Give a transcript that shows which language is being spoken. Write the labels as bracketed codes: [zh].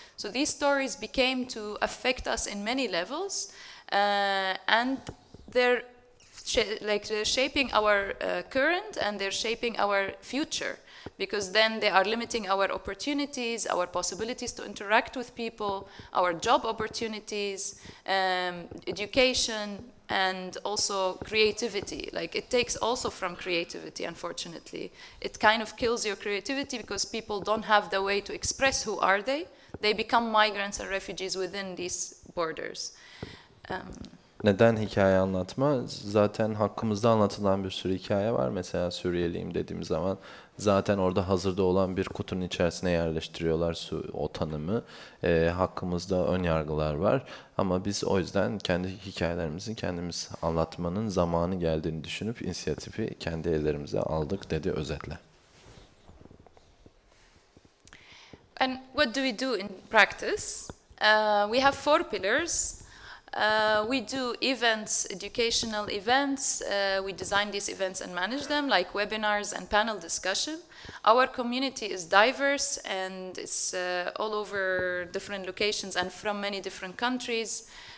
[en] So these stories became to affect us in many levels, and they're shaping our current and they're shaping our future, because then they are limiting our opportunities, our possibilities to interact with people, our job opportunities, education, and also creativity. Like it takes also from creativity, unfortunately. It kind of kills your creativity because people don't have the way to express who are they. They become migrants and refugees within these borders. [tr] Neden hikaye anlatma? Zaten hakkımızda anlatılan bir sürü hikaye var. Mesela Suriyeliyim dediğim zaman zaten orada hazırda olan bir kutunun içerisine yerleştiriyorlar o tanımı. Hakkımızda ön yargılar var. Ama biz o yüzden kendi hikayelerimizi kendimiz anlatmanın zamanı geldiğini düşünüp inisiyatifi kendi ellerimize aldık dedi özetle. [en] And what do we do in practice? We have 4 pillars. We do events, educational events. We design these events and manage them, like webinars and panel discussion. Our community is diverse and it's all over different locations and from many different countries.